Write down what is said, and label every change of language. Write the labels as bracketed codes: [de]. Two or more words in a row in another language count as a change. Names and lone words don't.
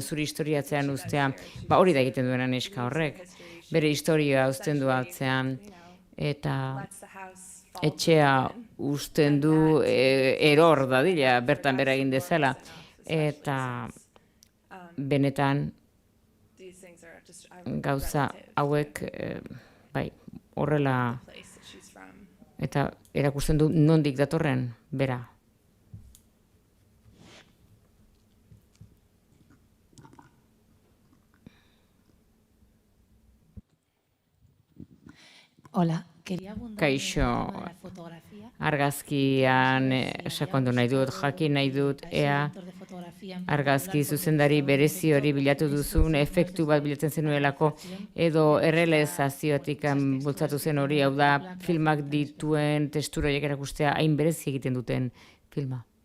[eu] zuri historiatzean ustea, hori da egiten duena neska horrek, bere historia usten du atzean, eta etxea usten du eror dadila, bertan bera egin dezala, eta benetan gauza hauek horrela eta erakusten du nondik datorren bera. [es] Hola, quería abundar [eu] Kaixo, [es] en el tema de la fotografía. [eu] argazkian sakondu nahi dut, jakin nahi dut, ea argazki zuzendari berezi hori bilatu duzun, efektu bat bilatzen zenuelako, edo errealizaziotik bultzatu zen hori, hau da, filmak dituen testura horiek erakustea hain berezi egiten duten filma.